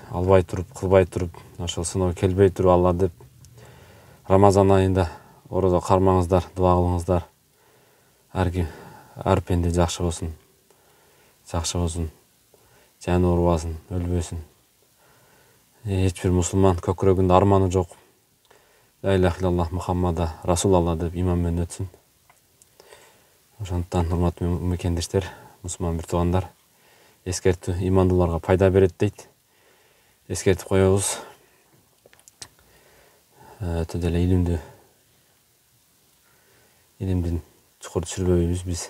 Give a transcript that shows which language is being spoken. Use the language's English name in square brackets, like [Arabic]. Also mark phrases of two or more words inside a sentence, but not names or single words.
[Kyrgyz] Албай туруп, кылбай туруп, ошол сыноо келбей туруп Алла деп Рамазан айында орозо кармаңыздар, дуа кылыңыздар. Ар пенде жакшы болсун. Жаны оорубасын, өлбөсүн. Эч бир мусулман көкүрөгүндө арманы жок. [Arabic] لا إله إلا الله محمد رسول الله. [Kyrgyz] Ошондуктан урматтуу мекендештер, мусулман бир туугандар, эскертүү имандууларга пайда берет дейт. Эскертип коебуз. Өтө деле илимдин чукур түшүрбөйбүз биз.